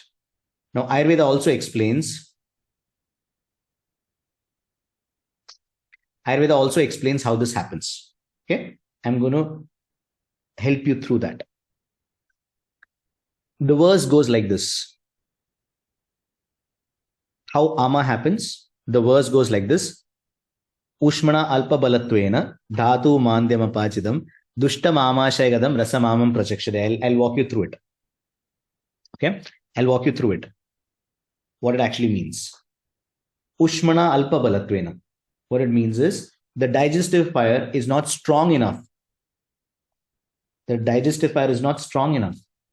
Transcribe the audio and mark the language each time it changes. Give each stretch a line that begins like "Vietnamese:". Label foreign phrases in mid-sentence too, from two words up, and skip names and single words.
English: Now, Ayurveda also explains how this happens. Okay, I'm going to help you through that. The verse goes like this. How ama happens? The verse goes like this.
Sanskrit: Ushmana alpa balatvena dhatu mandyam apachidam dushtam amashayagadam rasamamam prachakshade.
English: I'll walk you through it. Okay, I'll walk you through it. What it actually means.
Sanskrit: Ushmana alpa balatvena.
English: What it means is the digestive fire is not strong enough. The digestive fire is not strong enough.